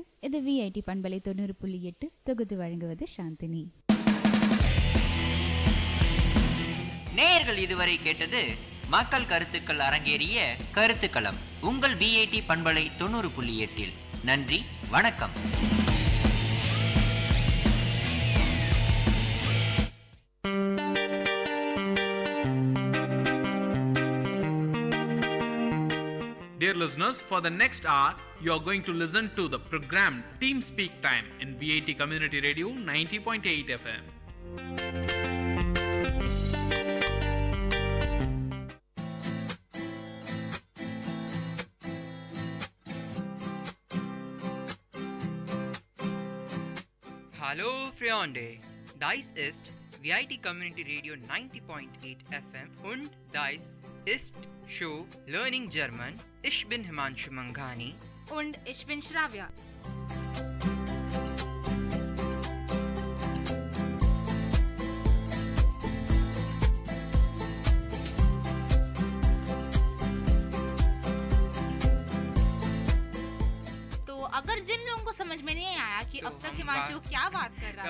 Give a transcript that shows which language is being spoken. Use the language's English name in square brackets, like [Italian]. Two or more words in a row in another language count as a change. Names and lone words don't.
[Tamil] இது விஐடி பண்பலை 90.8 தொகுத்து வழங்குவது சாந்தினி. நேயர்கள் இதுவரை கேட்டது மக்கள் கருத்துக்கள் அரங்கேறிய கருத்துக்களம் உங்கள் விஐடி பண்பலை 90.8. நன்றி, வணக்கம். [English] Dear listeners, for the next hour, you are going to listen to the program Team Speak Time in VIT Community Radio 90.8 FM. [German] Hallo Freunde, dies ist VIT Community Radio 90.8 FM und dies ist Show Learning German. Ich bin Himanshu Manghani und ich bin Shravya. [Hindi] अगर जिन लोगों को समझ में नहीं आया कि अब तक हिमांशु क्या बात कर रहा था,